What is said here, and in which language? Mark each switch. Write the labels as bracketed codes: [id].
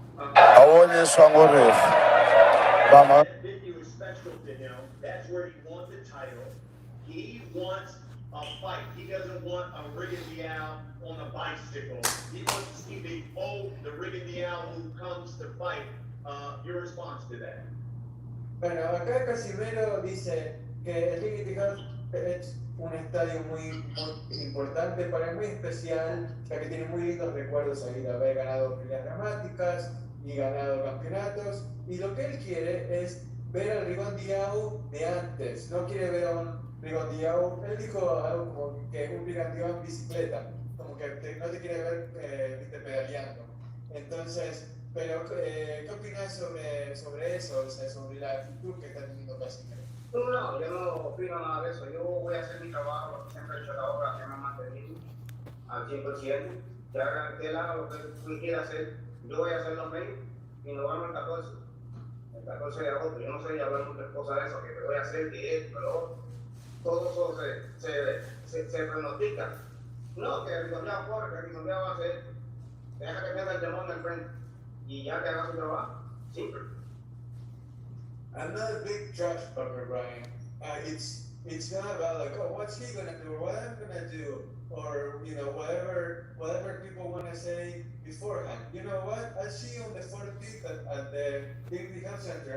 [es] Oye, Sangorif. Vamos. [en] That venue is special to him. That's where he won the title. He wants a fight. He doesn't want a Rigondeaux on a bicycle. He wants to see the Rigondeaux who comes to fight. Your response to that? [es] Bueno, acá Casimero dice que el Rigondeaux es un estadio muy importante para él, muy especial, ya que tiene muy lindos recuerdos ahí de haber ganado peleas dramáticas y ganado campeonatos. Y lo que él quiere es ver al Rigondeaux de antes, no quiere ver a un Rigondeaux. Él dijo algo como que un Rigondeaux en bicicleta, como que no te quiere ver viste, pedaleando. Entonces, pero ¿qué opinas sobre eso, o sea, sobre la actitud que está teniendo Casimero? No, yo no opino nada de eso. Yo voy a hacer mi trabajo, lo que siempre he hecho la obra, que me ha mantenido al 100%. Ya que él haga lo que tú quieras hacer, yo voy a hacer lo mismo y nos vemos el 14 de agosto. Yo no sé, ya hablar muchas cosas de eso, que te voy a hacer, que esto, lo otro. Todo eso se pronostica. No, que el Rigondeaux corre, que el Rigondeaux va a hacer, deja que tenga el demonio al frente y ya que haga su trabajo. Simple. [en] I'm not a big trash talker, Brian. It's not about like, oh, what's he gonna do or what I'm gonna do or you know whatever people want to say beforehand. You know what? I'll see you on the 14th at the Big Health Center.